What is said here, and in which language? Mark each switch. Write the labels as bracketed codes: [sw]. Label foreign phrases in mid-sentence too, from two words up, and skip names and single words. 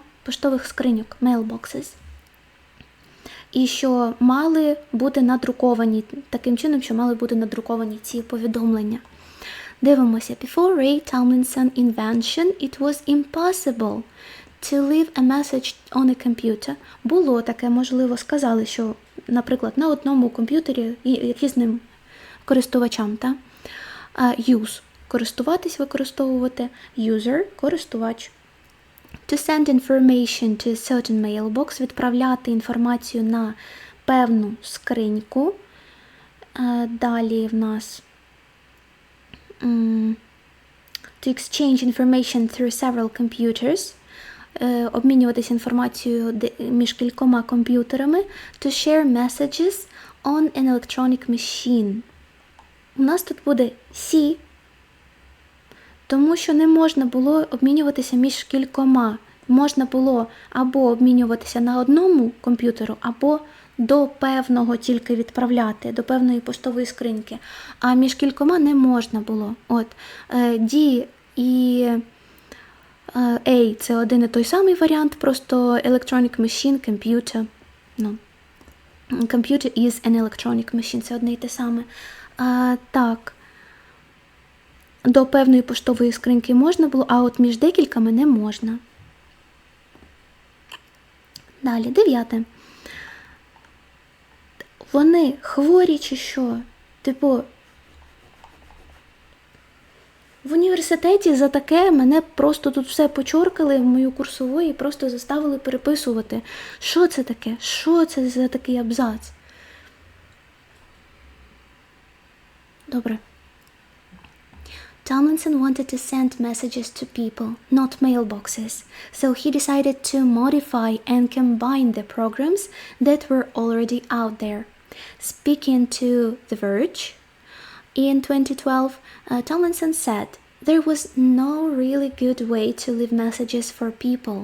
[uk] Поштових скриньок, mailboxes. І що мали бути надруковані, таким чином, що мали бути надруковані ці повідомлення. Дивимося. [en] Before Ray Tomlinson invention, it was impossible to leave a message on a computer. [uk] Було таке, можливо, сказали, що, наприклад, на одному комп'ютері різним користувачам, та? Use – користуватись, використовувати, user – користувач. [en] To send information to a certain mailbox – [uk] відправляти інформацію на певну скриньку. Далі в нас [en] to exchange information through several computers – [uk] обмінюватися інформацією між кількома комп'ютерами. [en] To share messages on an electronic machine. [uk] у нас тут буде «сі», тому що не можна було обмінюватися між кількома. Можна було або обмінюватися на одному комп'ютеру, або до певного тільки відправляти, до певної поштової скриньки. А між кількома не можна було. От, D і A – це один і той самий варіант, просто [en] electronic machine, computer. Computer is an electronic machine, [uk] це одне і те саме. Так. До певної поштової скриньки можна було, а от між декількома не можна. Далі, 9. Вони хворі чи що? Типу, в університеті за таке мене просто тут все почоркали в мою курсову і просто заставили переписувати. Що це таке? Що це за такий абзац? Добре. [en] Tomlinson wanted to send messages to people, not mailboxes, so he decided to modify and combine the programs that were already out there. Speaking to The Verge, in 2012, Tomlinson said, "There was no really good way to leave messages for people.